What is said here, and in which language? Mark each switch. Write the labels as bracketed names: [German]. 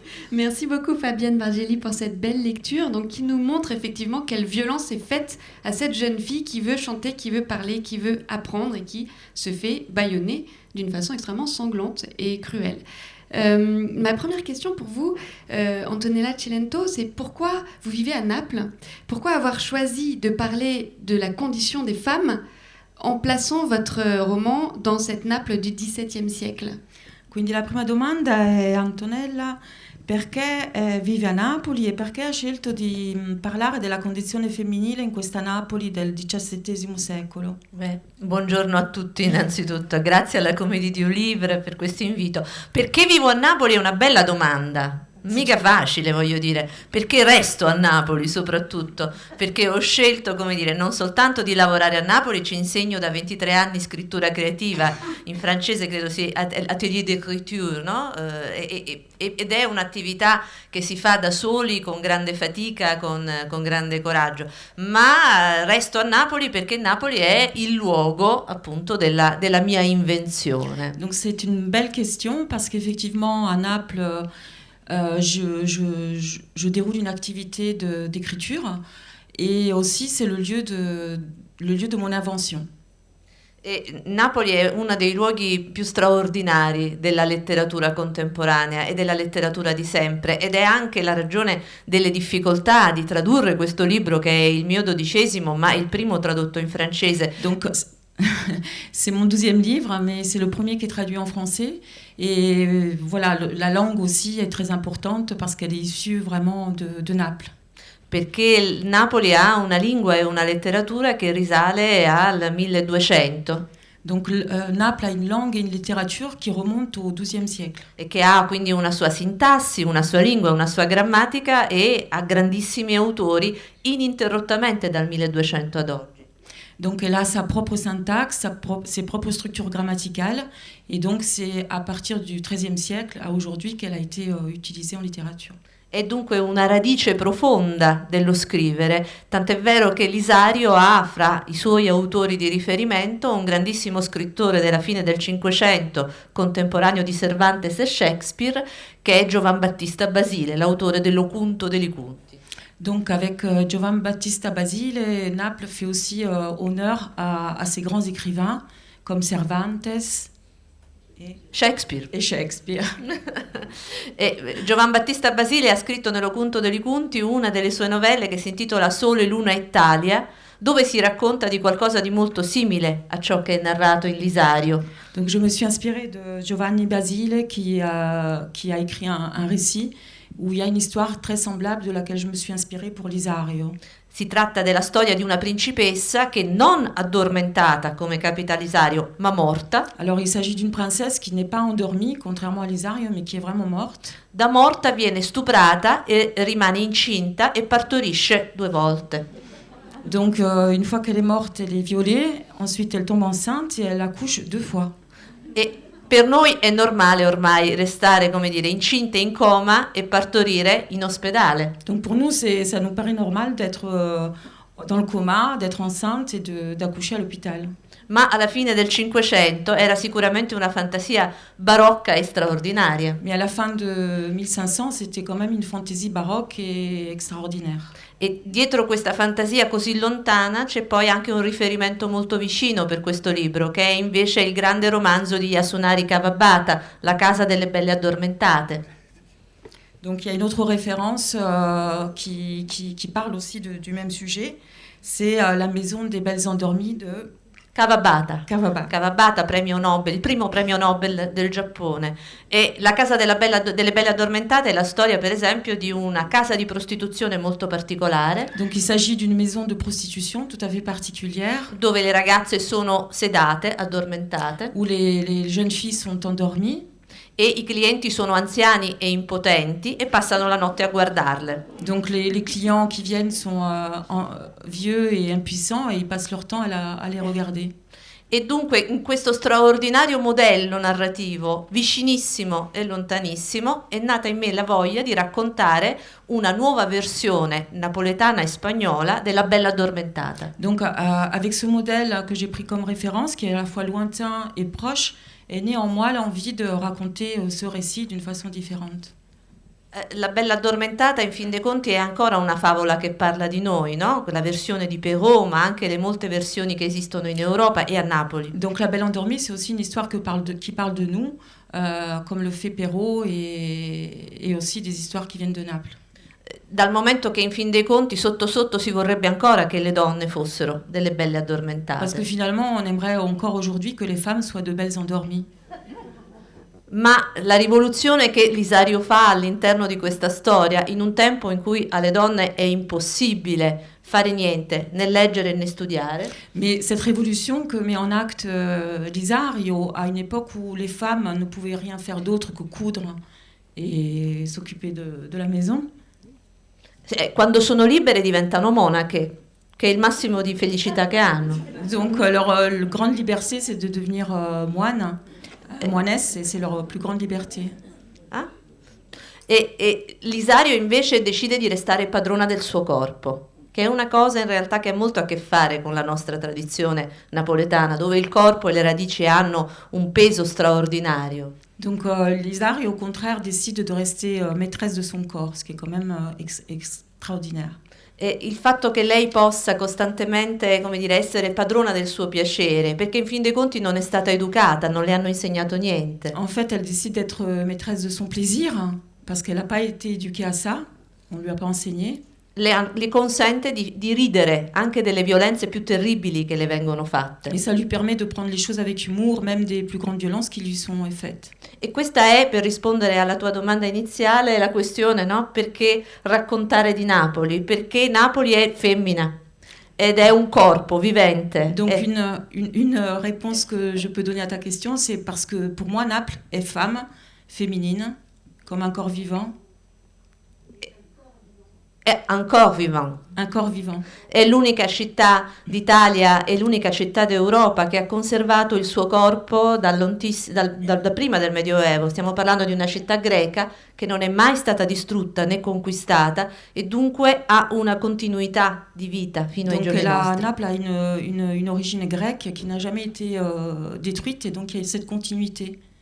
[French] Merci beaucoup Fabienne Bargelli pour cette belle lecture, donc qui nous montre effectivement quelle violence est faite à cette jeune fille qui veut chanter, qui veut parler, qui veut apprendre et qui se fait bâillonner d'une façon extrêmement sanglante et cruelle. Ma première question pour vous, Antonella Cilento, c'est pourquoi vous vivez à Naples? Pourquoi avoir choisi de parler de la condition des femmes en plaçant votre roman dans cette Naples du XVIIe siècle? [Italian] Quindi la prima domanda è, Antonella, perché vive a Napoli e perché ha scelto di parlare della condizione femminile in questa Napoli del XVII secolo? Buongiorno a tutti innanzitutto, grazie alla Comédie du Livre per questo invito. Perché vivo a Napoli è una bella domanda. Mica facile, voglio dire, perché resto a Napoli soprattutto, perché ho scelto, come dire, non soltanto di lavorare a Napoli, ci insegno da 23 anni scrittura creativa, in francese credo sia [French] atelier d'écriture, [Italian] no? Ed è un'attività che si fa da soli, con grande fatica, con grande coraggio, ma resto a Napoli perché Napoli è il luogo appunto della mia invenzione. [French] Donc c'est une belle question parce qu'effectivement à Naples je déroule une activité d'écriture et aussi c'est le lieu de mon invention. [Italian] E Napoli è uno dei luoghi più straordinari della letteratura contemporanea e della letteratura di sempre, ed è anche la ragione delle difficoltà di tradurre questo libro, che è il mio 12° ma il primo tradotto in francese. [French] Donc c'est mon 12e livre, mais c'est le premier qui est traduit en français. Et voilà, la langue aussi est très importante parce qu'elle est issue vraiment de Naples. [Italian] Perché Napoli ha una lingua e una letteratura che risale al 1200. [French] Donc Naples a une langue et une littérature qui remontent au XIIe siècle. [Italian] E che ha quindi una sua sintassi, una sua lingua, una sua grammatica, e ha grandissimi autori ininterrottamente dal 1200 ad oggi. [French] Donc elle a sa propre syntaxe, ses propres structures grammaticales, et donc c'est à partir du XIIIe siècle à aujourd'hui qu'elle a été utilisée en littérature. [Italian] È dunque una radice profonda dello scrivere, tant'è vero che Lisario ha fra i suoi autori di riferimento un grandissimo scrittore della fine del Cinquecento, contemporaneo di Cervantes e Shakespeare, che è Giovan Battista Basile, l'autore dell'Opunto dei Liconti. [French] Donc avec Giovan Battista Basile, Naples fait aussi honneur à ces grands écrivains comme Cervantes et Shakespeare. [Italian] E Giovan Battista Basile ha scritto nell'Opunto dei Liconti una delle sue novelle che si intitola Sole, Luna e Italia, dove si racconta di qualcosa di molto simile a ciò che è narrato in Lisario. [French] Donc je me suis inspirée de Giovanni Basile qui a écrit un récit où il y a une histoire très semblable de laquelle je me suis inspirée pour Lisario. [Italian] Si tratta della storia di una principessa che non addormentata, come capita a Lisario, ma morta. [French] Alors il s'agit d'une princesse qui n'est pas endormie, contrairement à Lisario, mais qui est vraiment morte. [Italian] Da morta viene stuprata e rimane incinta e partorisce 2 volte. [French] Donc une fois qu'elle est morte, elle est violée, ensuite elle tombe enceinte et elle accouche 2 fois. [Italian] E per noi è normale ormai restare, come dire, incinte in coma e partorire in ospedale. [French] Donc pour nous, ça nous paraît normal d'être dans le coma, d'être enceinte et d'accoucher à l'hôpital. [Italian] Ma alla fine del Cinquecento era sicuramente una fantasia barocca e straordinaria. [French] Mais à la fin de 1500, c'était quand même une fantaisie baroque et extraordinaire. [Italian] E dietro questa fantasia così lontana c'è poi anche un riferimento molto vicino per questo libro, che è invece il grande romanzo di Yasunari Kawabata, La casa delle belle addormentate. [French] Donc il y a une autre référence qui parle aussi du même sujet, c'est La maison des belles endormies de Kawabata. Kawabata. [Italian] Kawabata, premio Nobel, il primo premio Nobel del Giappone. E La casa delle belle addormentate è la storia, per esempio, di una casa di prostituzione molto particolare. [French] Donc il s'agit d'une maison de prostitution tout à fait particulière, [Italian] dove le ragazze sono sedate, addormentate, [French] où les jeunes filles sont endormies. [Italian] E i clienti sono anziani e impotenti e passano la notte a guardarle. [French] Donc les clients qui viennent sont vieux et impuissants et ils passent leur temps à les regarder. [Italian] E dunque in questo straordinario modello narrativo, vicinissimo e lontanissimo, è nata in me la voglia di raccontare una nuova versione napoletana e spagnola della Bella Addormentata. [French] Donc avec ce modèle que j'ai pris comme référence, qui est à la fois lointain et proche, est née en moi l'envie de raconter ce récit d'une façon différente. [Italian] La Bella Addormentata, in fin dei conti, è ancora una favola che parla di noi, no? La versione di Perrault, ma anche le molte versioni che esistono in Europa e a Napoli. [French] Donc La Belle Endormie, c'est aussi une histoire qui parle de nous, comme le fait Perrault et aussi des histoires qui viennent de Naples. [Italian] Dal momento che in fin dei conti sotto sotto si vorrebbe ancora che le donne fossero delle belle addormentate. [French] Parce que finalement on aimerait encore aujourd'hui que les femmes soient de belles endormies. [Italian] Ma la rivoluzione che Lisario fa all'interno di questa storia, in un tempo in cui alle donne è impossibile fare niente, né leggere né studiare. [French] Mais cette révolution que met en acte Lisario à une époque où les femmes ne pouvaient rien faire d'autre que coudre et s'occuper de la maison. [Italian] Quando sono libere diventano monache, che è il massimo di felicità che hanno. [French] Donc leur grande liberté, c'est de devenir moinesse, et c'est leur plus grande liberté. Ah? [Italian] E Lisario invece decide di restare padrona del suo corpo, che è una cosa in realtà che ha molto a che fare con la nostra tradizione napoletana, dove il corpo e le radici hanno un peso straordinario. [French] Donc Lisario, au contraire, décide de rester maîtresse de son corps, ce qui est quand même extraordinaire. [Italian] E il fatto che lei possa costantemente, come dire, essere padrona del suo piacere, perché in fin dei conti non è stata educata, non le hanno insegnato niente. [French] En fait, elle décide d'être maîtresse de son plaisir, parce qu'elle n'a pas été éduquée à ça, on ne lui a pas enseigné. [Italian] Le consente di ridere anche delle violenze più terribili che le vengono fatte. [French] Et ça lui permet de prendre les choses avec humour, même des plus grandes violences qui lui sont faites. [Italian] E questa è, per rispondere alla tua domanda iniziale, la questione, no? Perché raccontare di Napoli? Perché Napoli è femmina ed è un corpo vivente. [French] Donc une réponse que je peux donner à ta question, c'est parce que pour moi Naples est femme, féminine, comme un corps vivant. [Italian] È ancora vivant. [French] Un corps vivant. [Italian] È l'unica città d'Italia e l'unica città d'Europa che ha conservato il suo corpo da prima del Medioevo. Stiamo parlando di una città greca che non è mai stata distrutta né conquistata e dunque ha una continuità di vita fino ai giorni nostri. [French] Naples a une origine grecque qui n'a jamais été détruite et donc il y a cette continuité.